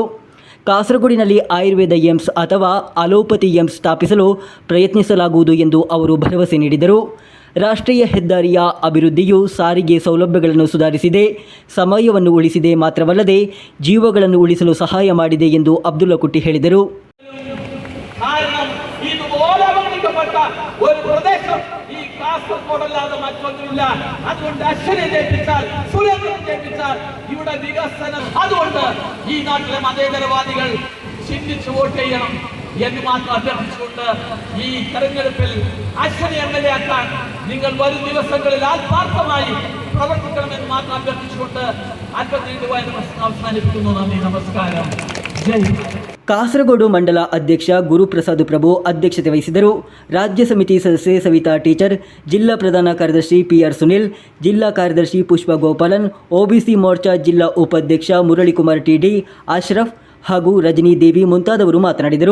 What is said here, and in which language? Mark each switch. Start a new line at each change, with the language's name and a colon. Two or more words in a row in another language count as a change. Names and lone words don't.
Kannada: ಕಾಸರಗೋಡಿನಲ್ಲಿ ಆಯುರ್ವೇದ ಏಮ್ಸ್ ಅಥವಾ ಅಲೋಪತಿ ಏಮ್ಸ್ ಸ್ಥಾಪಿಸಲು ಪ್ರಯತ್ನಿಸಲಾಗುವುದು ಎಂದು ಅವರು ಭರವಸೆ ನೀಡಿದರು. ರಾಷ್ಟ್ರೀಯ ಹೆದ್ದಾರಿಯ ಅಭಿವೃದ್ಧಿಯು ಸಾರಿಗೆ ಸೌಲಭ್ಯಗಳನ್ನು ಸುಧಾರಿಸಿದೆ, ಸಮಯವನ್ನು ಉಳಿಸಿದೆ, ಮಾತ್ರವಲ್ಲದೆ ಜೀವಗಳನ್ನು ಉಳಿಸಲು ಸಹಾಯ ಮಾಡಿದೆ ಎಂದು ಅಬ್ದುಲ್ಲಾ ಕೊಟ್ಟಿ ಹೇಳಿದರು.
Malayalam: കാസർഗോഡല്ലാതെ മറ്റൊന്നുമില്ല. അതുകൊണ്ട് അശ്വനെ ജയിപ്പിച്ചാൽ, സുരേന്ദ്രൻ ജയിപ്പിച്ചാൽ ഇവിടെ വികസനം. അതുകൊണ്ട് ഈ നാട്ടിലെ മതേതരവാദികൾ ചിന്തിച്ചു വോട്ട് ചെയ്യണം എന്ന് മാത്രം അഭ്യർത്ഥിച്ചുകൊണ്ട് ഈ തെരഞ്ഞെടുപ്പിൽ അശ്വനെ MLA ആക്കാൻ നിങ്ങൾ വരും ദിവസങ്ങളിൽ ആത്മാർത്ഥമായി പ്രവർത്തിക്കണമെന്ന് മാത്രം അഭ്യർത്ഥിച്ചുകൊണ്ട് അല്പം നീണ്ടുപോയ പ്രശ്നം അവസാനിപ്പിക്കുന്നു. നന്ദി, നമസ്കാരം, ജയ്.
Kannada: ಕಾಸರಗೋಡು ಮಂಡಲ ಅಧ್ಯಕ್ಷ ಗುರುಪ್ರಸಾದ್ ಪ್ರಭು ಅಧ್ಯಕ್ಷತೆ ವಹಿಸಿದರು. ರಾಜ್ಯ ಸಮಿತಿ ಸದಸ್ಯೆ ಸವಿತಾ ಟೀಚರ್, ಜಿಲ್ಲಾ ಪ್ರಧಾನ ಕಾರ್ಯದರ್ಶಿ PR ಸುನಿಲ್, ಜಿಲ್ಲಾ ಕಾರ್ಯದರ್ಶಿ ಪುಷ್ಪ ಗೋಪಾಲನ್, OBC ಮೋರ್ಚಾ ಜಿಲ್ಲಾ ಉಪಾಧ್ಯಕ್ಷ ಮುರಳಿಕುಮಾರ್ TD, ಅಶ್ರಫ್ ಹಾಗೂ ರಜನಿ ದೇವಿ ಮುಂತಾದವರು ಮಾತನಾಡಿದರು.